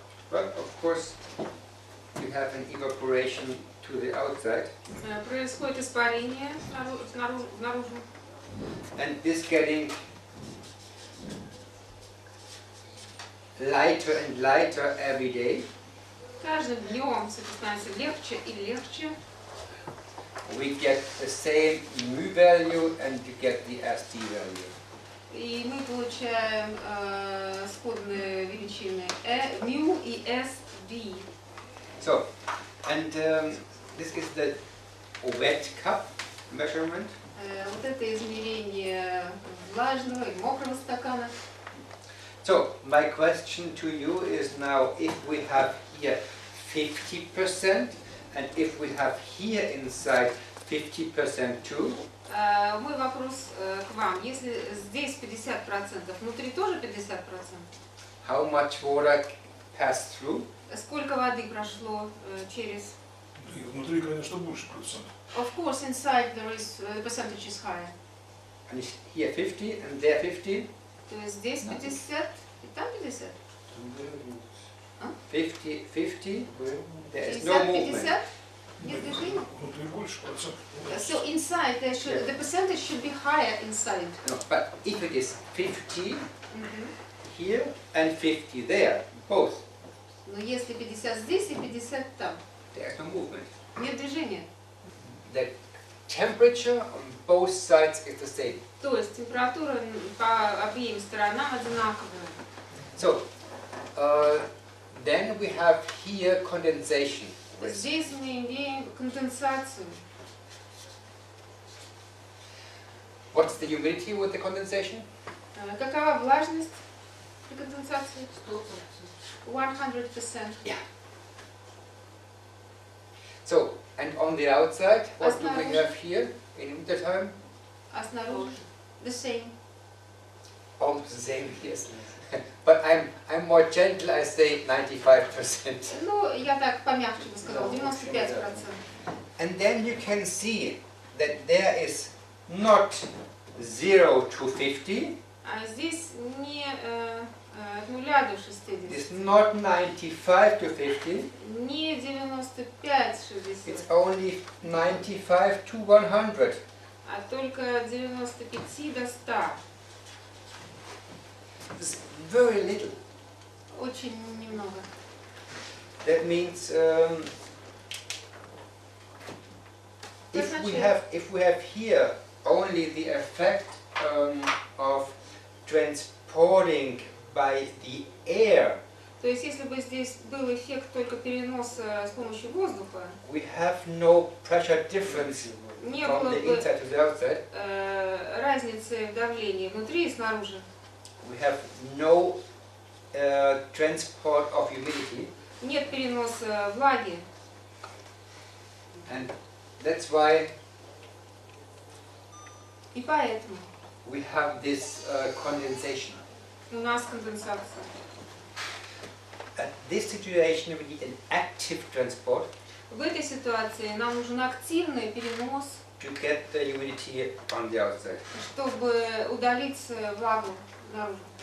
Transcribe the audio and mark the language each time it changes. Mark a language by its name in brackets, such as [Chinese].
[English] Well, of course, you have an evaporation to the outside, [Russian] Происходит испарение наружу. [English] and this getting lighter and lighter every day. [Russian] Каждым днем все становится легче и легче. [English] We get the same mu value and you get the SD value. [Russian] И мы получаем сходные величины μ и SD. [English] So, and this is the wet cup measurement. [Russian] Вот это измерение влажного и мокрого стакана. [English] So, my question to you is now, if we have here 50% and if we have here inside 50% too, [Russian] Мой вопрос к вам. Если здесь 50%, внутри тоже 50%, [English] how much water passed through? [Russian] сколько воды прошло через... И внутри, конечно, больше процентов. [English] Of course, inside there is the percentage is higher. And here 50 and there 50. [Russian] То есть здесь 50 и там 50. [English] 50, 50, there is 50, no movement. [Russian] 50, нет движения. Внутри больше процентов. [English] So inside, the percentage should be higher inside. No, but if it is 50 Мгм. here and 50 there, both, [Russian] Но если 50 здесь и 50 там, [English] there is no movement. [Russian] нет движения. [English] The temperature on both sides is the same. [Russian] То есть температура по обеим сторонам одинаковая. [English] So, then we have here condensation risk. [Russian] Здесь мы имеем конденсацию. [English] What's the humidity with the condensation? [Russian] Какова влажность при конденсации? [English] 100%. So, and on the outside, what do we [Russian] снаружи? [English] have here in wintertime? [Russian] А снаружи? [English] The same. Almost the same, yes. But I'm more gentle, I say 95%. [Russian] Ну, я так помягче бы сказала, 95%. [English] And then you can see that there is not 0 to 50, [Russian] А здесь не от 0 до 60, [English] it's not 95 to 50, [Russian] не 95-60, [English] it's only 95 to 100. [Russian] а только 95 до 100. [English] It's very little. [Russian] Очень немного. [English] That means if we have here only the effect of transporting by the air, [Russian] То есть, если бы здесь был эффект только переноса с помощью воздуха, [English] we have no pressure difference [Russian] не [English] from [Russian] было [English] the [Russian] бы [English] inside to the outside. [Russian] разницы в давлении внутри и снаружи. [English] We have no transport of humidity, [Russian] Нет переноса влаги. [English] and that's why [Russian] И поэтому [English] we have this condensation. [Russian] у нас конденсация. [English] At this situation, we need an active transport [Russian] В этой ситуации нам нужен активный перенос, [English] to get the humidity on the outside. [Russian] чтобы удалить влагу наружу.